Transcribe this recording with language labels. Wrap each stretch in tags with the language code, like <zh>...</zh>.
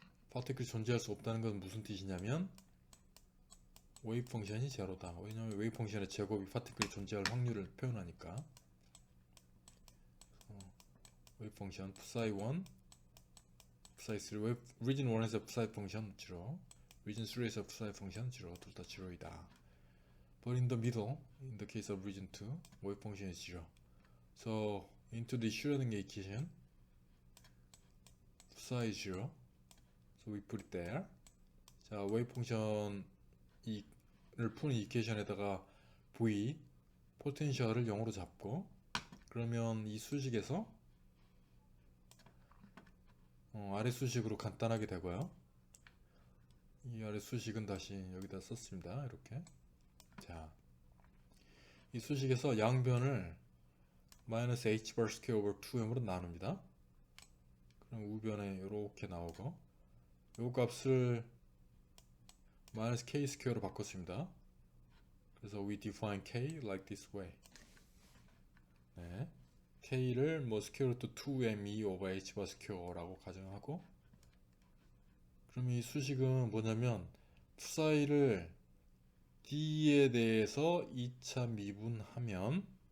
<ko>파티클이 존재할 수 없다는 건 무슨 뜻이냐면 웨이브 펑션이 제로다. 왜냐하면 웨이브 펑션의 제곱이 파티클이 존재할 확률을 표현하니까. 웨이브 펑션 psi 1, psi 3, 리진 1에서 psi 펑션 0, 리진 3에서 psi 펑션 0, 둘 다 0이다.</ko> <en>But in the middle, in the case of region 2, wave function is 0. So into the Schrödinger equation, psi is 0. So we put it there.</en> <ko>자, 웨이브 펑션을 푸는 이퀘이션에다가 V, 포텐셜을 0으로 잡고 그러면 이 수식에서 아래 수식으로 간단하게 되고요. 이 아래 수식은 다시 여기다 썼습니다. 이렇게. 자, 이 수식에서 양변을 마이너스 h bar square over 2m으로 나눕니다. 그럼 우변에 이렇게 나오고 요 값을 마이너스 k 스퀘어로 바꿨습니다. 그래서</ko> <en>we define k like this way.</en> <ko>네. k를 뭐 스퀘어 루트 2me over h bar square라고 가정하고 그럼 이 수식은 뭐냐면 psi를 d에 대해서 2차 미분하면</ko>